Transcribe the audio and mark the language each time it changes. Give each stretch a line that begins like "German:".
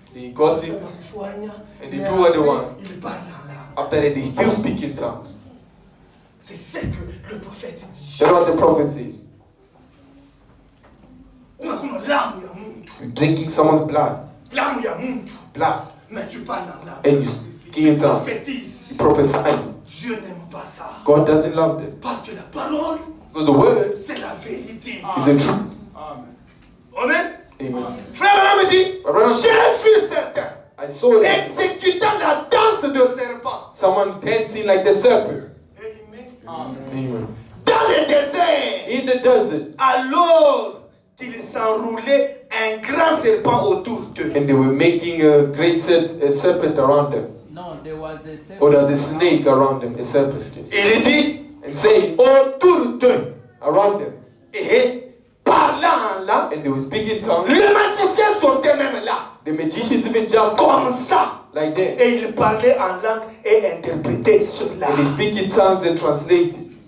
English: they gossip, and they do what they want.
French: Il parle en langue.
English: After that, they still speak in tongues.
French: C'est ce que le prophète dit.
English: That's what the prophet says.
Kituba (Democratic Republic of Congo): Kuna lamu ya muntu.
English: You're drinking someone's blood.
Kituba (Democratic Republic of Congo): Lamu ya muntu.
English: Blood.
French: Mais tu parles en langue.
English: And you speak in tongues.
French: Prophétise.
English: You prophesy.
French: Dieu n'aime pas ça.
English: God doesn't love them.
French: Parce que la parole,
English: Because the word
French: c'est la vérité.
English: is the truth. Amen. Amen.
French: Frère Branham me dit, j'ai vu certains
English: I saw them.
French: exécutant la danse de serpent.
English: Someone dancing like the serpent. Amen. Amen.
French: Dans le désert,
English: In the desert.
French: alors qu'ils s'enroulaient un grand serpent autour d'eux.
English: And they were making a great serpent around them. No, there was a serpent. Or there's a snake around them, a serpent. Yes.
French: Il dit,
English: And saying,
French: autour d'eux.
English: around them.
French: Et parlant en langue,
English: And they were speaking tongues.
French: le magicien sortait même là,
English: The magicians even jumped
French: comme ça.
English: like that.
French: Et il parlait en langue et interprétait cela.
English: And they speak in tongues and translate it.